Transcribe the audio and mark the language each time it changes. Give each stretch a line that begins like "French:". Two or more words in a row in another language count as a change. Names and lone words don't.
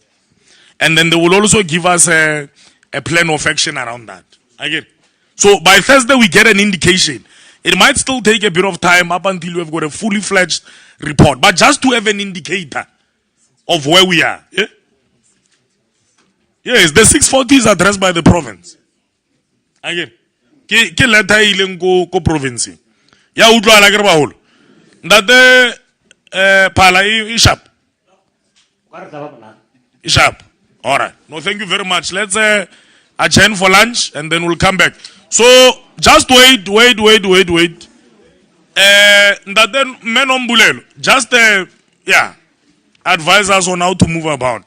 English: And then they will also give us a plan of action around that. So by Thursday we get an indication. It might still take a bit of time up until we've got a fully fledged report, but just to have an indicator of where we are. Yeah? Yes, the 640 is addressed by the province.
Southern Sotho: Ke letter ileng ko province. Ya utlwa la ke re baholo. Ndate Phala I sharp.
English: I sharp. All right. No, thank you very much. Let's adjourn for lunch and then we'll come back. So just wait. That then Menombulelo, just yeah, advise us on how to move about.